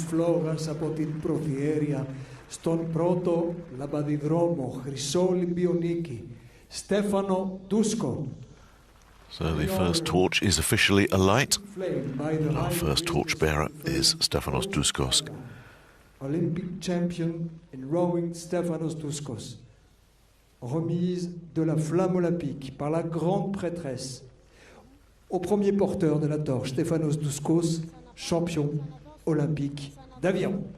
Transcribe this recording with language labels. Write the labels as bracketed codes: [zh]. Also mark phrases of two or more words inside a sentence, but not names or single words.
[el] Φλόγας από την Προδιέρεια στον πρώτο λαμπαδιδρόμο Χρυσό Ολυμπιονίκη, Στέφανο Ντούσκο. [en] So the first torch is officially alight. Our first torchbearer is Stefanos Douskos. Olympic champion in rowing Stefanos Douskos. [fr] Remise de la flamme olympique par la grande prêtresse au premier porteur de la torche, Stefanos Douskos, champion olympique d'aviron.